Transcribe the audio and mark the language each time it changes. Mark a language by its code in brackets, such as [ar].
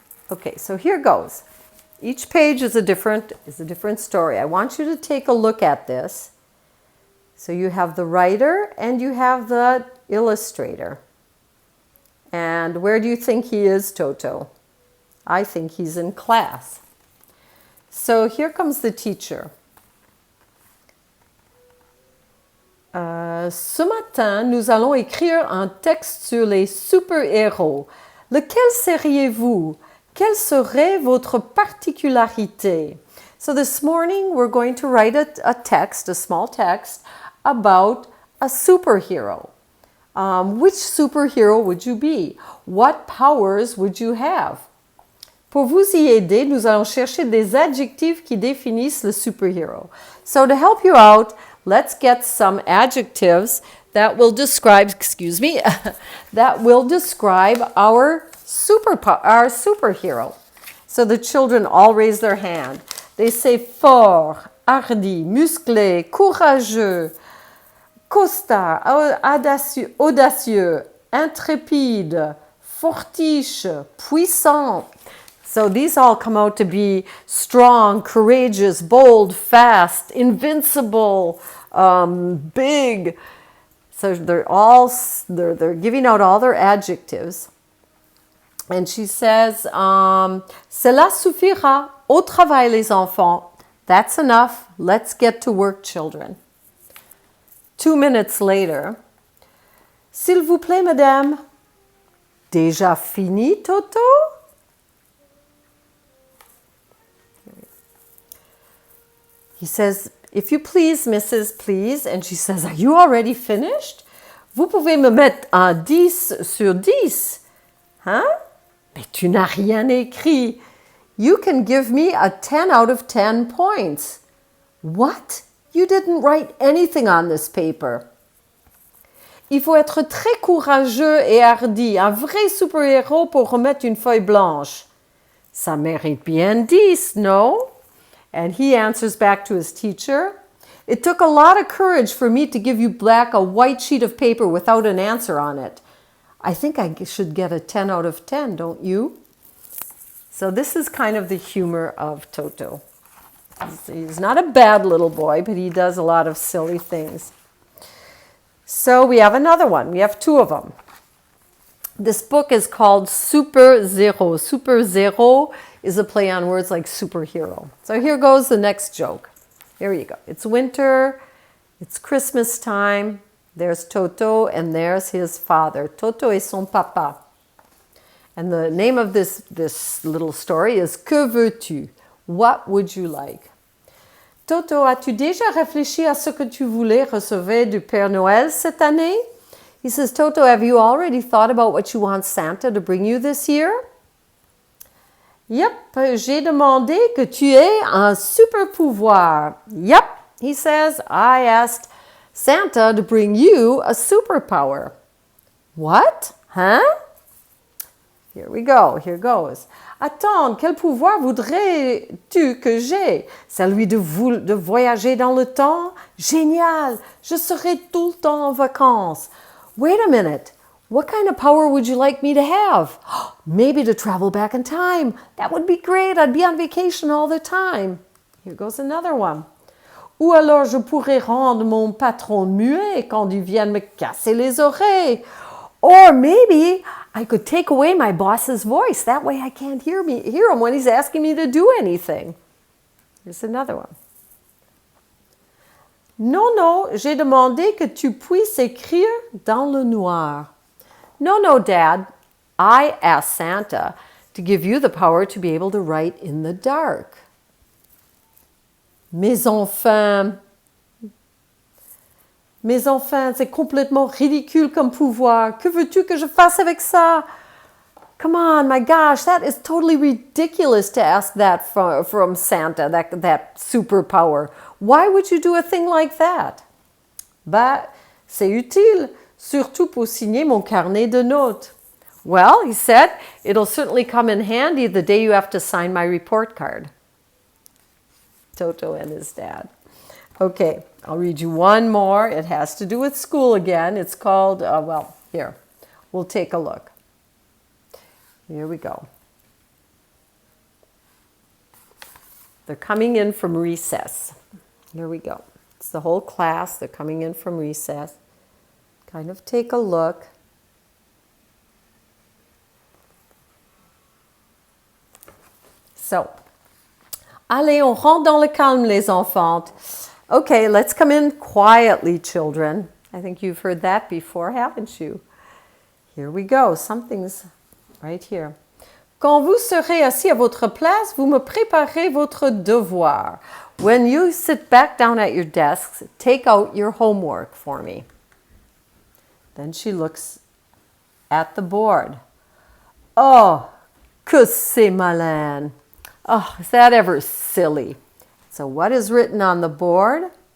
[en] Okay, so here goes. Each page is a different story. I want you to take a look at this. So you have the writer and you have the illustrator. And where do you think he is, Toto? I think he's in class. So here comes the teacher. [fr] Ce matin, nous allons écrire un texte sur les super-héros. Lequel seriez-vous? Quelle serait votre particularité? [en] So this morning, we're going to write a text, a small text, about a superhero. Which superhero would you be? What powers would you have? [fr] Pour vous y aider, nous allons chercher des adjectifs qui définissent le superhero. [en] So to help you out, let's get some adjectives that will describe, that will describe our superhero. So the children all raise their hand. They say [fr] fort, hardi, musclé, courageux, costard, audacieux, intrépide, fortiche, puissant. [en] So these all come out to be strong, courageous, bold, fast, invincible, big. So they're giving out all their adjectives. And she says, [fr] Cela suffira. Au travail, les enfants. [en] That's enough. Let's get to work, children. 2 minutes later, [fr] S'il vous plaît, madame. Déjà fini, Toto? [en] He says, if you please, Mrs. Please. And she says, are you already finished? [fr] Vous pouvez me mettre un 10 sur 10. Hein? Mais tu n'as rien écrit. [en] You can give me a 10 out of 10 points. What? You didn't write anything on this paper. [fr] Il faut être très courageux et hardi, un vrai super-héros pour remettre une feuille blanche. Ça mérite bien 10, no? [en] And he answers back to his teacher, it took a lot of courage for me to give you back a white sheet of paper without an answer on it. I think I should get a 10 out of 10, don't you? So this is kind of the humor of Toto. He's not a bad little boy, but he does a lot of silly things. So we have another one. We have 2 of them. This book is called Super Zero. Super Zero is a play on words like superhero. So here goes the next joke. Here you go. It's winter. It's Christmas time. There's Toto and there's his father. [fr] Toto et son papa. [en] And the name of this little story is [fr] Que veux-tu? [en] What would you like? [fr] Toto, as-tu déjà réfléchi à ce que tu voulais recevoir du Père Noël cette année? [en] He says, Toto, have you already thought about what you want Santa to bring you this year? [fr] Yep, j'ai demandé que tu aies un super pouvoir. [en] Yep, he says, I asked Santa to bring you a superpower. What? Huh? Here we go, here goes. [fr] Attends, quel pouvoir voudrais-tu que j'aie? Celui de voyager dans le temps? Génial! Je serai tout le temps en vacances. [en] Wait a minute. What kind of power would you like me to have? Maybe to travel back in time. That would be great. I'd be on vacation all the time. Here goes another one. [fr] Ou alors je pourrais rendre mon patron muet quand il vient me casser les oreilles. [en] Or maybe I could take away my boss's voice. That way I can't hear him when he's asking me to do anything. Here's another one. [fr] Non, non, j'ai demandé que tu puisses écrire dans le noir. [en] No, no, Dad. I asked Santa to give you the power to be able to write in the dark. [fr] Mes enfants, c'est complètement ridicule comme pouvoir. Que veux-tu que je fasse avec ça? [en] Come on, my gosh, that is totally ridiculous to ask that from Santa, that superpower. Why would you do a thing like that? [fr] Bah, c'est utile, surtout pour signer mon carnet de notes. [en] Well, he said, it'll certainly come in handy the day you have to sign my report card. Toto and his dad. Okay, I'll read you one more. It has to do with school again. It's called, well, here, we'll take a look. Here we go. They're coming in from recess. Here we go. It's the whole class. They're coming in from recess. Kind of take a look. [fr] So, allez, on rentre dans le calme, les enfants. [en] Okay, let's come in quietly, children. I think you've heard that before, haven't you? Here we go. Something's right here. [fr] Quand vous serez assis à votre place, vous me préparez votre devoir. [en] When you sit back down at your desks, take out your homework for me. Then she looks at the board. [fr] Oh, que c'est malin. [en] Oh, is that ever silly? So what is written on the board?